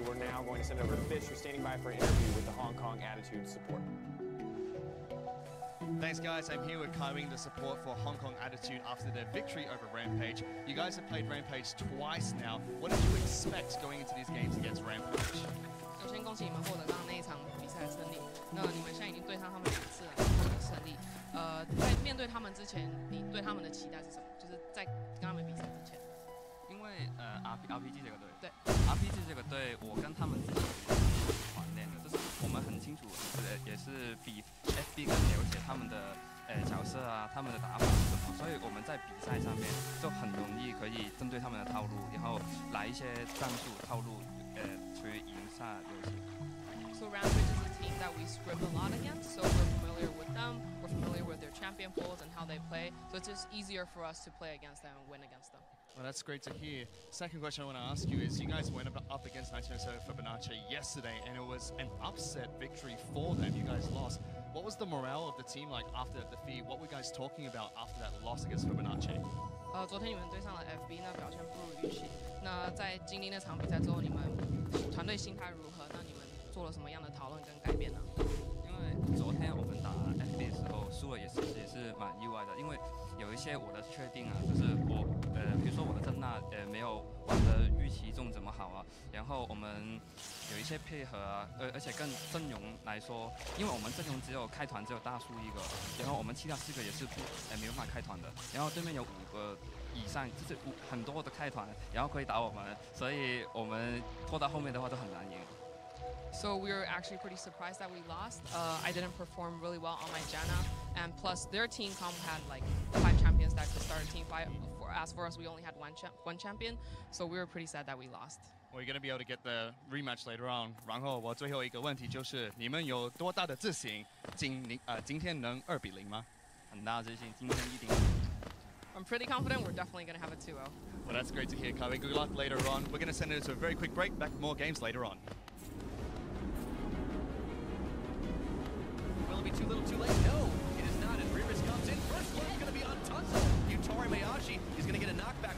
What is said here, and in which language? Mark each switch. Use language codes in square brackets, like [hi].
[en] We're now going to send over to Fish, who's standing by for an interview with the Hong Kong Attitude support. Thanks, guys. I'm here with Kaiwing, the support for Hong Kong Attitude after their victory over Rampage. You guys have played Rampage twice now. What did you expect going into these games against Rampage? [zh] 首先恭喜你们获得刚刚那一场比赛的胜利。那你们现在已经对上他们2次了，他们的胜利。在面对他们之前，你对他们的期待是什么？就是在跟他们比赛之前。因为RPG 这个队，对 RPG 这个队，我跟他们自己是团练的，就是我们很清楚，也是比 FB 更了解他们的角色啊，他们的打法是什么，所以我们在比赛上面就很容易可以针对他们的套路，然后来一些战术套路，去赢下游戏。 [en] So Rampage is a team that we script a lot against, so we're familiar with them, we're familiar with their champion pools and how they play, so it's just easier for us to play against them and win against them. Well, that's great to hear. Second question I want to ask you is, you guys went up against 1907 Fenerbahce yesterday, and it was an upset victory for them. You guys lost. What was the morale of the team like after that defeat? What were you guys talking about after that loss against Fenerbahce? [zh] 昨天你们对上了 FB， 那表现不如预期。那在经历那场比赛之后，你们团队心态如何？那你们做了什么样的讨论跟改变呢？因为昨天我们打 FB 的时候输了，也是蛮意外的，因为有一些我的确定啊，就是我比如说我的郑娜没有玩的预期中怎么好啊，然后我们有一些配合啊，而且跟阵容来说，因为我们阵容只有开团只有大树一个，然后我们其他4个也是没办法开团的，然后对面有5个以上，就是很多的开团，然后可以打我们，所以我们拖到后面的话都很难赢。 [en] So we were actually pretty surprised that we lost. I didn't perform really well on my Janna, and plus their team comp had like 5 champions that could start a team fight. As for us, we only had one champion, so we were pretty sad that we lost. Well, you're going to be able to get the rematch later on. [zh] 然后我最后一个问题就是，你们有多大的自信，今天能2比0吗？很大自信，今天一定。 [en] I'm pretty confident we're definitely going to have a 2-0. Well, that's great to hear, Kaiwing. Good luck later on. We're going to send it to a very quick break. Back with more games later on. Will it be too little too late? No, it is not. As Remus comes in, first blood's going to be on Tunzel. Yutari Mayashi is going to get a knockback